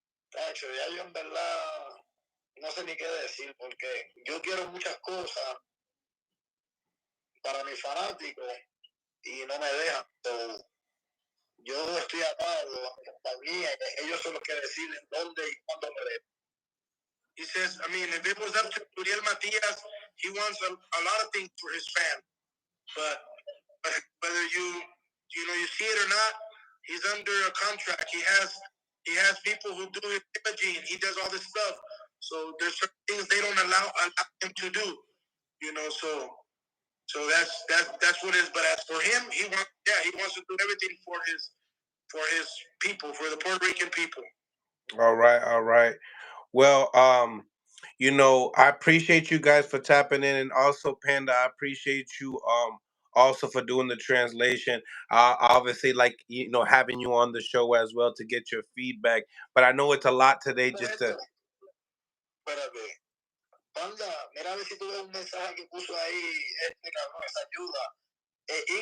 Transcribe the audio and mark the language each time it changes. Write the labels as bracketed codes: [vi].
[es] Tacho, ya yo en verdad no sé ni qué decir, porque yo quiero muchas cosas para mis fanáticos y no me dejan. So, yo estoy atado a mi compañía y ellos son los que deciden dónde y cuándo me den. [en] He says, I mean, if it was up to Subriel Matias, he wants a lot of things for his fans. But whether you see it or not, he's under a contract. He has people who do his imaging. He does all this stuff. So there's certain things they don't allow him to do. You know, so that's what it is. But as for him, he wants to do everything for his people, for the Puerto Rican people. All right. Well, You know, I appreciate you guys for tapping in, and also Panda, I appreciate you also for doing the translation. Obviously, like having you on the show as well to get your feedback. But I know it's a lot today just to. [es] Espérate. Panda, mira a ver si tú ves un mensaje que puso ahí este cabrón, esa ayuda.